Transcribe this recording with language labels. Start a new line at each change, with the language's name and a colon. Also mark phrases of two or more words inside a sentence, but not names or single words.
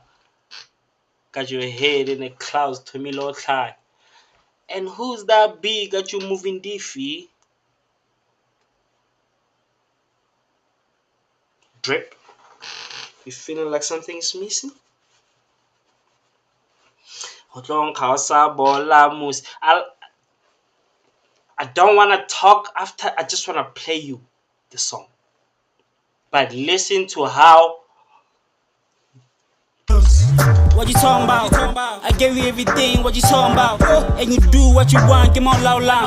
English: Got your head in the clouds, to me, Lord high. And who's that big got you moving diffy? Drip. You feeling like something's missing?
Southern Sotho: Ho tlo nkga o sa bola mose.
English: I don't want to talk after. I just want to play you the song. But listen to how. What you talking about? I gave you everything, what you talking about? And you do what you want, get on loud line.